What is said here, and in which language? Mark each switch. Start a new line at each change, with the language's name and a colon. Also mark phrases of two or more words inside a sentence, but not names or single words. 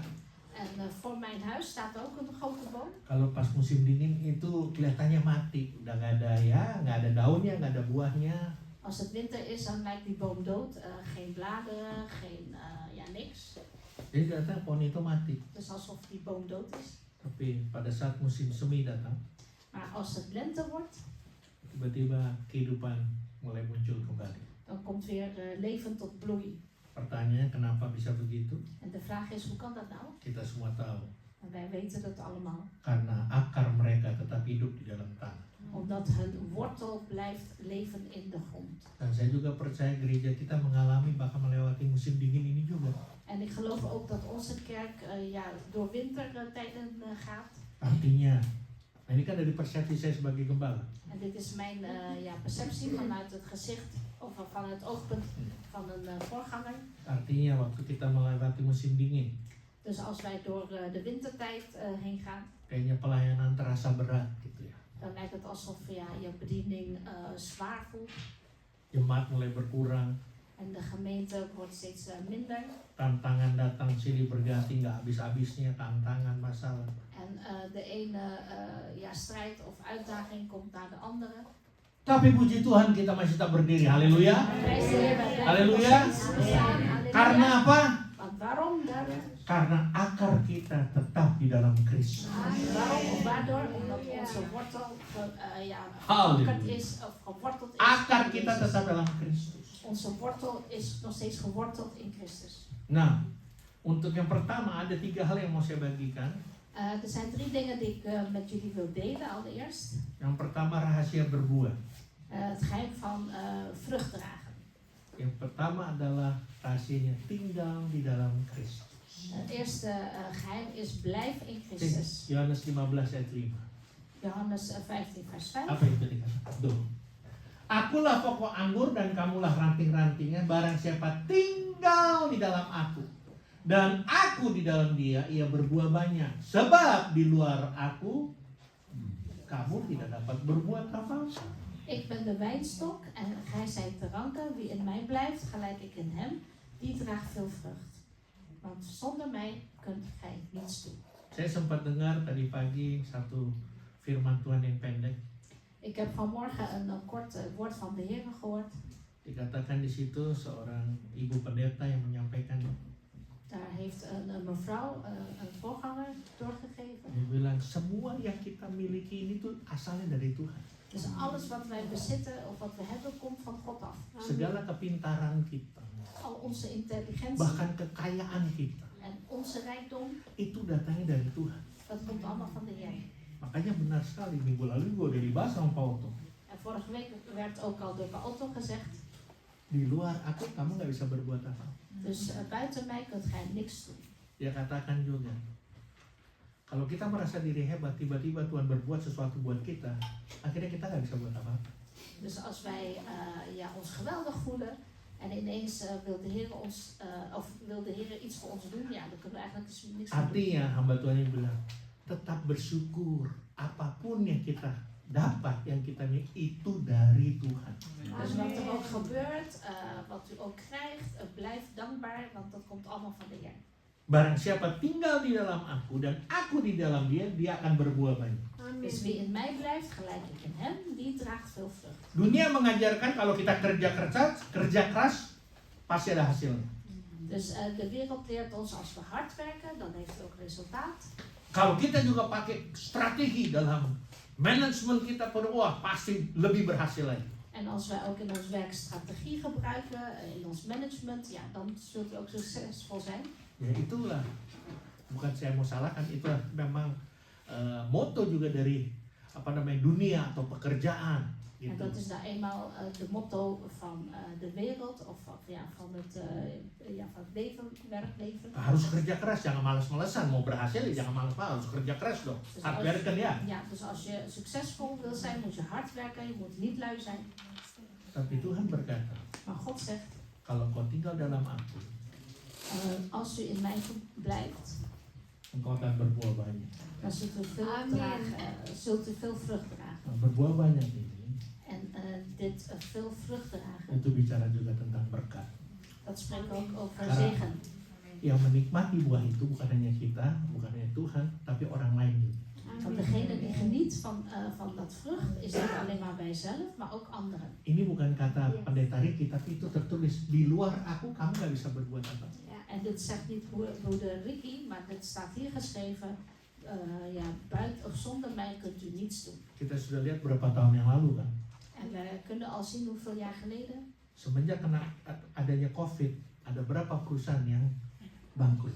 Dutch: en voor mijn huis staat ook een grote boom.
Indonesian: Kalau pas musim dingin itu kelihatannya mati, udah nggak ada daunnya, nggak ada buahnya.
Dutch: Als het winter is, dan lijkt die boom dood. Geen bladeren, geen niks.
Indonesian: Jadi ternyata pohon itu mati.
Dutch: Dus alsof die boom dood is.
Indonesian: Tapi pada saat musim semi datang,
Dutch: Maar als het lente wordt,
Indonesian: tiba-tiba kehidupan mulai muncul kembali.
Dutch: dan komt weer leven tot bloei.
Indonesian: Pertanyaannya kenapa bisa begitu?
Dutch: En de vraag is, hoe kan dat nou?
Indonesian: Kita semua tahu.
Dutch: En wij weten dat allemaal.
Indonesian: Karena akar mereka tetap hidup di dalam tanah.
Dutch: Omdat hun wortel blijft leven in de grond.
Indonesian: Dan saya juga percaya gereja kita mengalami bahkan melewati musim dingin ini juga.
Dutch: En ik geloof ook dat onze kerk door wintertijden gaat.
Indonesian: Artinya, nah ini kan dari persepsi saya sebagai gembala.
Dutch: En dit is mijn perceptie vanuit het gezicht of vanuit het oogpunt van een voorganger.
Indonesian: Artinya waktu kita melewati musim dingin,
Dutch: Dus als wij door de wintertijd heen gaan,
Indonesian: kayaknya pelayanan terasa berat gitu ya.
Dutch: dan lijkt het alsof je bediening zwaar voelt.
Indonesian: Jemaat mulai berkurang,
Dutch: En de gemeente wordt steeds minder.
Indonesian: tantangan datang silih berganti nggak habis-habisnya, tantangan masalah.
Dutch: En de ene strijd of uitdaging komt naar de andere.
Indonesian: Tapi puji Tuhan kita masih tetap berdiri. Haleluya.
Dutch: Prijs de Heer, wij blijven Halleluja. nog steeds staan. Halleluja.
Indonesian: Karena apa?
Dutch: Want waarom?
Indonesian: Karena akar kita tetap di dalam Kristus.
Dutch: Waarom of waardoor? Omdat onze wortel Halleluja. geworteld is of geworteld is.
Indonesian: Akar
Dutch: in
Indonesian: kita
Dutch: Christus.
Indonesian: tetap dalam Kristus.
Dutch: Onze wortel is nog steeds geworteld in Christus.
Indonesian: Nah, untuk yang pertama ada 3 hal yang mau saya bagikan.
Dutch: Er zijn 3 dingen die ik met jullie wil delen allereerst.
Indonesian: Yang pertama rahasia berbuah.
Dutch: Het geheim van vrucht dragen.
Indonesian: Yang pertama adalah rahasianya tinggal di dalam Kristus.
Dutch: Het eerste geheim is blijf in Christus.
Indonesian: Yohanes 15 ayat 5.
Dutch: Johannes 15 vers 5.
Indonesian: Apa itu dikatakan? Tuh. Akulah pokok anggur dan kamulah ranting-rantingnya. Barang siapa tinggal di dalam aku dan aku di dalam dia, ia berbuah banyak. Sebab di luar aku kamu tidak dapat berbuat apa-apa.
Dutch: Ik ben de wijnstok en gij zijt de ranken. Wie in mij blijft, gelijk ik in hem, die draagt veel vrucht. Want zonder mij kunt gij niets doen.
Indonesian: Saya sempat dengar tadi pagi satu firman Tuhan yang pendek.
Dutch: Ik heb vanmorgen een kort woord van de Heer gehoord.
Indonesian: Dikatakan di situ seorang ibu pendeta yang menyampaikan.
Dutch: Daar heeft een mevrouw, een voorganger, doorgegeven.
Indonesian: Dia bilang semua yang kita miliki ini tuh asalnya dari Tuhan.
Dutch: Dus alles wat wij bezitten of wat we hebben komt van God af.
Indonesian: Segala kepintaran kita,
Dutch: Al onze intelligentie
Indonesian: bahkan kekayaan kita,
Dutch: en onze rijkdom,
Indonesian: itu datangnya dari Tuhan.
Dutch: dat komt allemaal van de Heer.
Indonesian: Makanya benar sekali, minggu lalu gue udah dibahas sama Pak Otto.
Dutch: En vorige week werd ook al door Otto gezegd,
Indonesian: Di luar aku kamu nggak bisa berbuat apa.
Dutch: dus buiten mij kunt gij niks doen.
Indonesian: Dia katakan juga, kalau kita merasa diri hebat, tiba-tiba Tuhan berbuat sesuatu buat kita, akhirnya kita nggak bisa buat apa-apa.
Dutch: Dus als wij ons geweldig voelen en ineens wil de Heer wil de Heer iets voor ons doen, ja, dan kunnen we eigenlijk niks meer doen.
Indonesian: Artinya hamba Tuhan yang bilang, tetap bersyukur apapun yang kita dapat, yang kita miliki itu dari Tuhan.
Dutch: Dus wat er ook gebeurt, wat u ook krijgt, blijf dankbaar, want dat komt allemaal van de Heer.
Indonesian: Barang siapa tinggal di dalam aku dan aku di dalam dia, dia akan berbuah banyak.
Dutch: Dus wie in mij blijft, gelijk ik in hem, die draagt veel vrucht.
Indonesian: Dunia mengajarkan kalau kita kerja keras, pasti ada hasilnya.
Dutch: Dus de wereld leert ons als we hard werken, dan heeft het ook resultaat.
Indonesian: Kalau kita juga pakai strategi dalam manajemen kita, wah pasti lebih berhasil lagi.
Dutch: En als wij ook in ons werk strategie gebruiken, in ons management, ja, dan zult u ook succesvol zijn.
Indonesian: Ya itulah, bukan saya mau salahkan, itulah memang motto juga dari dunia atau pekerjaan.
Dutch: En
Indonesian: Gitu.
Dutch: dat is nou eenmaal de motto van de wereld of van het leven, werkleven.
Indonesian: Harus kerja keras, jangan malas-malesan. Mau berhasil ya jangan malas-malas, harus kerja keras dong.
Dutch: Dus Hard als, werken ya. ja, dus als je succesvol wil zijn, moet je hard werken, je moet niet lui zijn.
Indonesian: Tapi Tuhan berkata,
Dutch: Maar God zegt,
Indonesian: kalau kau tinggal dalam aku,
Dutch: als u in mij blijft,
Indonesian: engkau akan berbuah banyak.
Dutch: dan zult u veel vrucht dragen.
Indonesian: Nah, berbuah banyak ini,
Dutch: En dit veel vrucht dragen,
Indonesian: itu bicara juga tentang berkat.
Dutch: dat spreekt ook over
Indonesian: Karena
Dutch: zegen.
Indonesian: yang menikmati buah itu bukan hanya kita, bukan hanya Tuhan, tapi orang lain juga.
Dutch: Want degene die geniet van dat vrucht is niet alleen maar wij zelf, maar ook anderen.
Indonesian: Ini bukan kata pendeta Ricky, tapi itu tertulis di luar aku kamu nggak bisa berbuat apa.
Dutch: En dit zegt niet broeder Ricky, maar dit staat hier geschreven. Buiten of zonder mij kunt u niets doen.
Indonesian: Kita sudah lihat berapa tahun yang lalu kan,
Dutch: En we kunnen al zien hoeveel jaar geleden.
Indonesian: semenjak kena adanya COVID, ada berapa perusahaan yang bangkrut.